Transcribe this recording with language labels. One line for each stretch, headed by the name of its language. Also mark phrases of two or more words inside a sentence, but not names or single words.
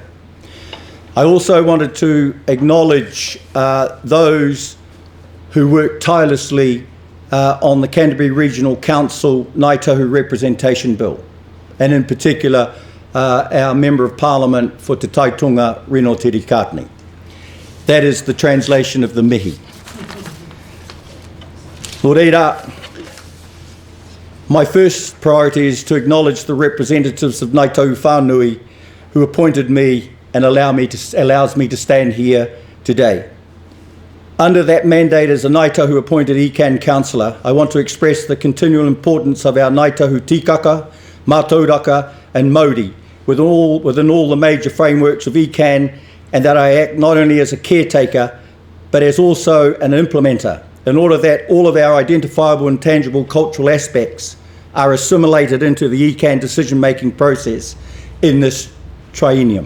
English: I also wanted to acknowledge those who worked tirelessly on the Canterbury Regional Council Ngāi Tahu Representation Bill, and in particular our Member of Parliament for Te Taitonga Rino Te Rikatni. That is the translation of the mihi.
Māori: Nō reira,
English: my first priority is to acknowledge the representatives of Ngāi Tahu Whānui who appointed me and allows me to stand here today. Under that mandate as a Ngāi Tahu appointed ECAN councillor, I want to express the continual importance of our Ngāi Tahu
Māori: tikaka, mātauraka
English: and Māori within all the major frameworks of ECAN, and that I act not only as a caretaker but as also an implementer, in order that all of our identifiable and tangible cultural aspects are assimilated into the ECAN decision-making process in this triennium.